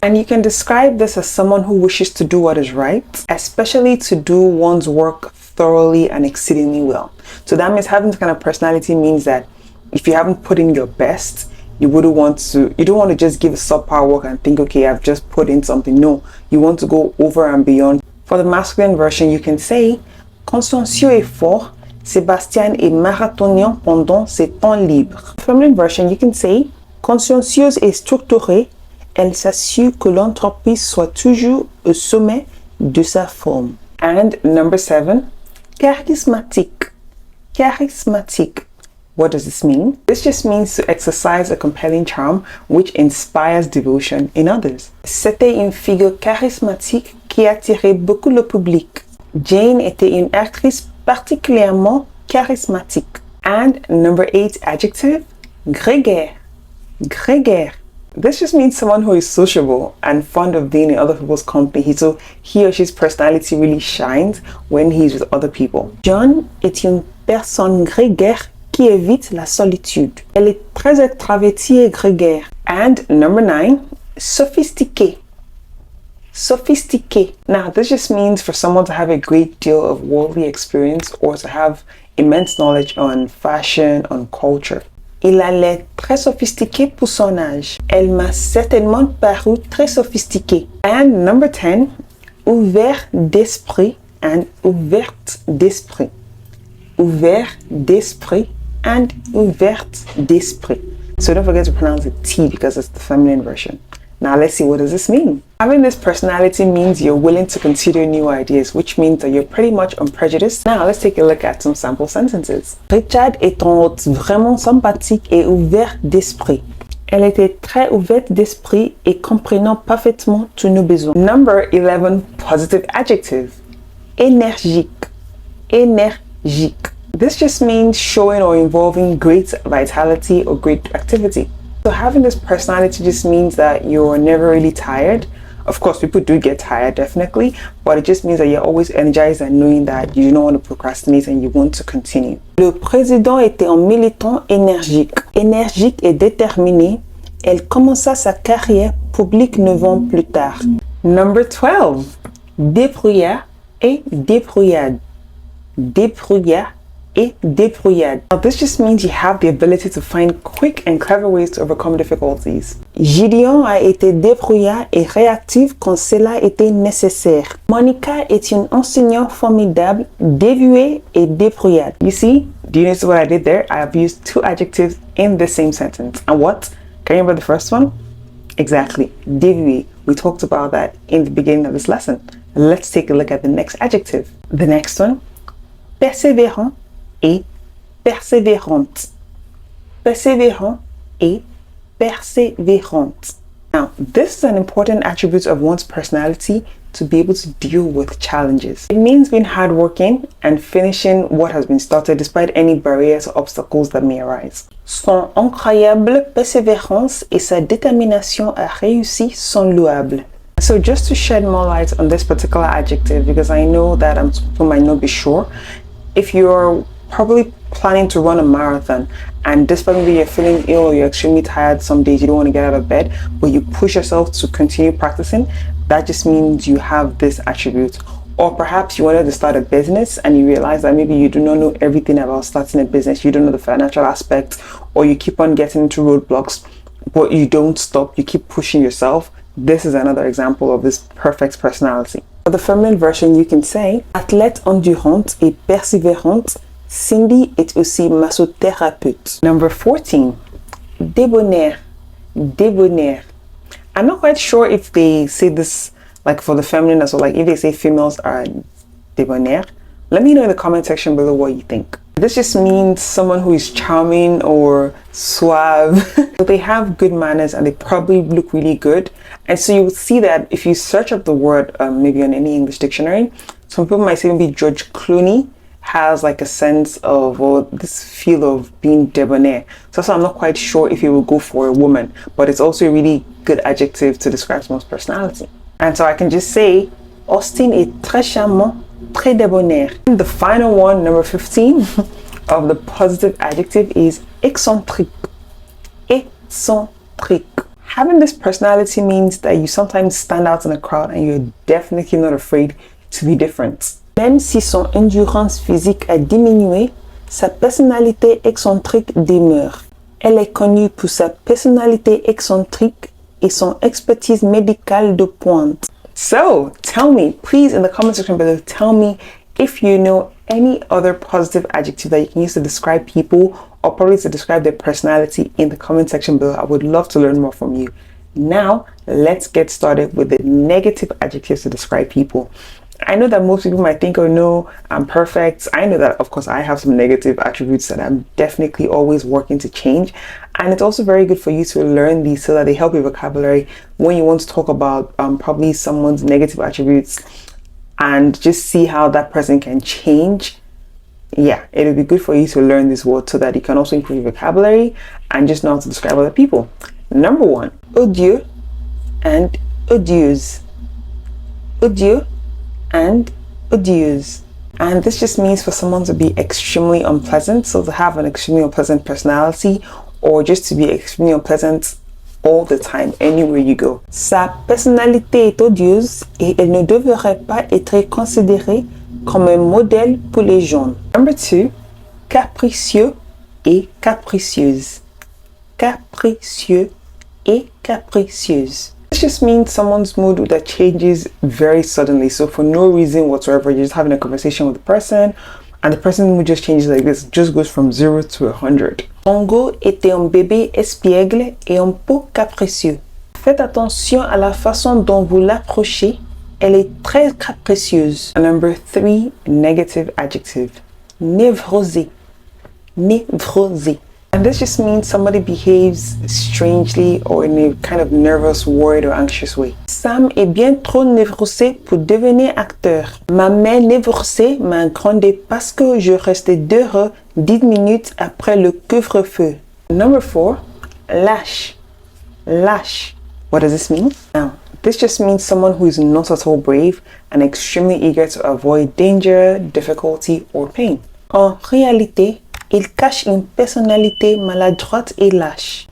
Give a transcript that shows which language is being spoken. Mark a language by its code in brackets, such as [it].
[en] And you can describe this as someone who wishes to do what is right, especially to do one's work thoroughly and exceedingly well. So that means having this kind of personality means that if you haven't put in your best, you don't want to just give subpar work and think, okay, I've just put in something. No, you want to go over and beyond. For the masculine version, you can say [fr] consciencieux et fort, Sébastien est marathonien pendant ses temps libres. [en] Feminine version, you can say [fr] consciencieuse et structurée, elle s'assure que l'entreprise soit toujours au sommet de sa forme. [en] And number 7, charismatique. Charismatique. What does this mean? This just means to exercise a compelling charm which inspires devotion in others. [fr] C'était une figure charismatique qui attirait beaucoup le public. Jane était une actrice particulièrement charismatique. [en] And number 8 adjective, grégaire. Grégaire. This just means someone who is sociable and fond of being in other people's company. So he or she's personality really shines when he's with other people. [fr] John est une personne grégaire qui évite la solitude. Elle est très extravertie et grégaire. [en] And number 9, sophistiqué. Sophistiqué. Now, this just means for someone to have a great deal of worldly experience or to have immense knowledge on fashion, on culture. [fr] Il a l'air très sophistiqué pour son âge. Elle m'a certainement paru très sophistiquée. [en] And number 10, ouvert d'esprit and ouverte d'esprit. [fr] Ouvert d'esprit and ouverte d'esprit. [en] So don't forget to pronounce the T because it's the feminine version. Now let's see, what does this mean? Having this personality means you're willing to consider new ideas, which means that you're pretty much unprejudiced. Now let's take a look at some sample sentences. [fr] Richard est un hôte vraiment sympathique et ouvert d'esprit. Elle était très ouverte d'esprit et comprenant parfaitement tous nos besoins. [en] Number 11, positive adjective. Énergique. [fr] Énergique. [en] This just means showing or involving great vitality or great activity. So having this personality just means that you're never really tired. Of course, people do get tired, definitely, but it just means that you're always energized and knowing that you don't want to procrastinate and you want to continue. [fr] Le président était un militant énergique. Énergique et déterminé, elle commença sa carrière publique 9 ans plus tard. [en] Number 12, débrouillard et débrouillade. [fr] Débrouillard et débrouillade. [en] Now this just means you have the ability to find quick and clever ways to overcome difficulties. [fr] Gideon a été débrouillard et réactif quand cela était nécessaire. Monica est une enseignante formidable, dévouée et débrouillarde. [en] You see, do you notice what I did there? I have used 2 adjectives in the same sentence. And what? Can you remember the first one? Exactly, dévouée. We talked about that in the beginning of this lesson. Let's take a look at the next adjective. The next one, persévérant et persévérante. [fr] Persévérant et persévérante. [en] Now, this is an important attribute of one's personality to be able to deal with challenges. It means being hardworking and finishing what has been started despite any barriers or obstacles that may arise. [fr] Son incroyable persévérance et sa détermination à réussir sont louables. [en] So just to shed more light on this particular adjective, because I know that some people might not be sure, if you're probably planning to run a marathon and despite maybe you're feeling ill or you're extremely tired some days, you don't want to get out of bed, but you push yourself to continue practicing, that just means you have this attribute. Or perhaps you wanted to start a business and you realize that maybe you do not know everything about starting a business, you don't know the financial aspect, or you keep on getting into roadblocks, but you don't stop, you keep pushing yourself. This is another example of this perfect personality. For the feminine version, you can say [fr] athlète endurante et persévérante, Cindy est aussi massothérapeute. [en] Number 14, débonnaire. Débonnaire. I'm not quite sure if they say this like for the feminine as well, like if they say females are débonnaire. Let me know in the comment section below what you think. This just means someone who is charming or suave. They have good manners and they probably look really good. And so you will see that if you search up the word maybe on any English dictionary, some people might say maybe George Clooney has like a sense of this feel of being debonair. So I'm not quite sure if you will go for a woman, but it's also a really good adjective to describe someone's personality. And so I can just say Austin [fr] est très charmant, très debonair. [en] And the final one, number 15 of the positive adjective is excentrique. [fr] Excentrique. [en] Having this personality means that you sometimes stand out in a crowd and you're definitely not afraid to be different. [fr] Même si son endurance physique a diminué, sa personnalité excentrique demeure. Elle est connue pour sa personnalité excentrique et son expertise médicale de pointe. [en] So tell me, please, in the comment section below, tell me if you know any other positive adjective that you can use to describe people or probably to describe their personality in the comment section below. I would love to learn more from you. Now, let's get started with the negative adjectives to describe people. I know that most people might think, oh no, I'm perfect. I know that, of course, I have some negative attributes that I'm definitely always working to change. And it's also very good for you to learn these so that they help your vocabulary when you want to talk about probably someone's negative attributes and just see how that person can change. Yeah, it'll be good for you to learn this word so that you can also improve your vocabulary and just know how to describe other people. Number 1, odieux and odieuse. Odieux and odieuse. And this just means for someone to be extremely unpleasant, so to have an extremely unpleasant personality, or just to be extremely unpleasant all the time, anywhere you go. [fr] Sa personnalité est odieuse et elle ne devrait pas être considérée comme un modèle pour les jeunes. [en] Number 2, capricieux et capricieuse. [fr] Capricieux et capricieuse. [en] This just means someone's mood that changes very suddenly. So for no reason whatsoever, you're just having a conversation with the person and the person's mood just changes like this. It just goes from 0 to 100. [fr] Congo était un bébé espiègle et un peu capricieux. Faites attention à la façon dont vous l'approchez. Elle est très capricieuse. [en] Number 3, negative adjective. Névrosé. [fr] Névrosé. [en] And this just means somebody behaves strangely or in a kind of nervous, worried or anxious way. [fr] Sam est bien trop névrosé pour devenir acteur. Ma mère névrosée m'a grondé parce que je restais dehors 10 minutes après le couvre-feu. [en] Number 4, lâche. Lâche. What does this mean? Now, this just means someone who is not at all brave and extremely eager to avoid danger, difficulty or pain. [fr] En réalité, il cache une personnalité maladroite et lâche.